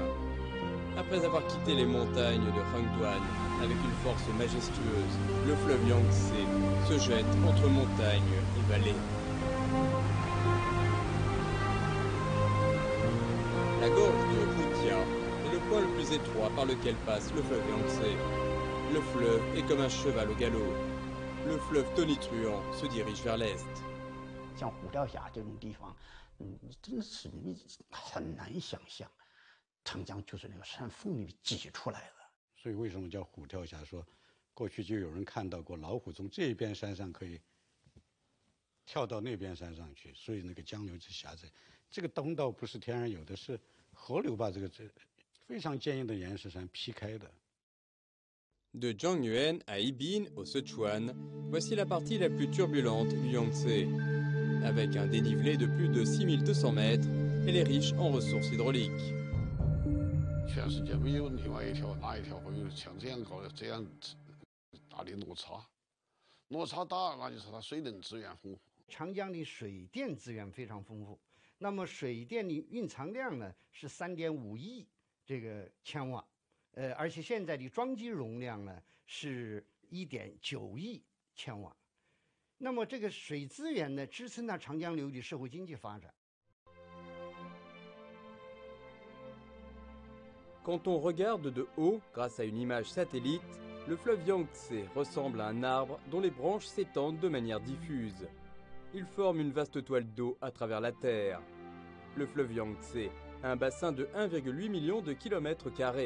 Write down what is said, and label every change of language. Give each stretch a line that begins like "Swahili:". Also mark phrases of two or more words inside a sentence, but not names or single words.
French: Après avoir quitté les montagnes de Hangduan avec une force majestueuse, le fleuve Yangtze se jette entre montagnes et vallées. La gorge de Putia est le point le plus étroit par lequel passe le fleuve Yangtze. Le fleuve est comme un cheval au galop. Le fleuve tonitruant se dirige vers l'est.
Chinese: 像虎跳峡这种地方，真的是你很难想象，长江就是那个山缝里挤出来的。所以为什么叫虎跳峡？说过去就有人看到过老虎从这边山上可以跳到那边山上去，所以那个江流之狭窄。这个东道不是天然有的，是河流把这非常坚硬的岩石山劈开的。
French: De Zhangyuan à Yibin, au Sichuan, voici la partie la plus turbulente du Yangtze. Avec un dénivelé de plus de 6200 mètres, elle est riche en ressources hydrauliques.
Chinese: 全世界没有另外哪一条会有像这样高的这样大的落差，落差大那就是它水能资源丰富。长江的水电资源非常丰富，那么水电的蕴藏量呢是3.5亿这个千瓦。而且现在的装机容量呢是1.9亿千瓦，那么这个水资源呢支撑了长江流域的社会经济发展。
French: Quand on regarde de haut, grâce à une image satellite, le fleuve Yangtze ressemble à un arbre dont les branches s'étendent de manière diffuse. Il forme une vaste toile d'eau à travers la Terre. Le fleuve Yangtze a un bassin de 1,8 million de kilomètres carrés.